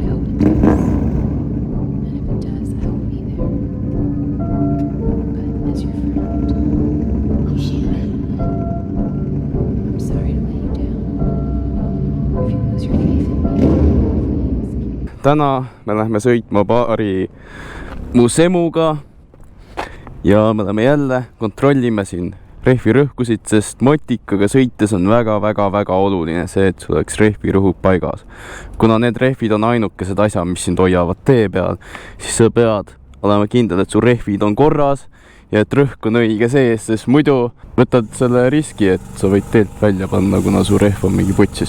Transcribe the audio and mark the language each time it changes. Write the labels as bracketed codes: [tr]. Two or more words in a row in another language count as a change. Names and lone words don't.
[en] I hope it does. And if it does, I will be there. But as your friend, you shan't. I'm sorry to let you down. If you lose your faith in me, please. [et] Täna me lähme sõitma paari mu semuga ja me oleme jälle kontrollime siin rehvirõhkusid, sest motikaga sõites on väga oluline see, et sul oleks rehvirõhud paigas. Kuna need rehvid on ainukesed asjad, mis sind hoiavad tee peal, siis sa pead olema kindel, et su rehvid on korras ja et rõhk on õige sees, sest muidu võtad selle riski, et sa võid teelt välja panna, kuna su rehv on mingi putsis.